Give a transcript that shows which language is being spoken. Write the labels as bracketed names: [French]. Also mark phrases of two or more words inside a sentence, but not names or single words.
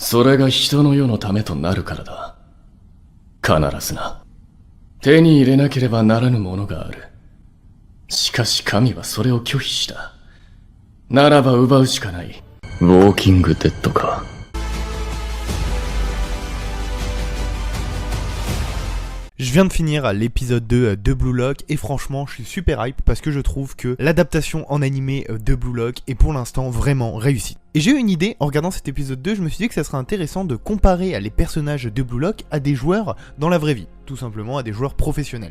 [Japanese] それが人の世のためとなるからだ。必ずな。手に入れなければならぬものがある。しかし神はそれを拒否した。ならば奪うしかない。ウォーキングデッドか。 [French] Je viens de finir l'épisode 2 de Blue Lock et franchement je suis super hype parce que je trouve que l'adaptation en animé de Blue Lock est pour l'instant vraiment réussie. Et j'ai eu une idée en regardant cet épisode 2, je me suis dit que ça serait intéressant de comparer les personnages de Blue Lock à des joueurs dans la vraie vie, tout simplement à des joueurs professionnels.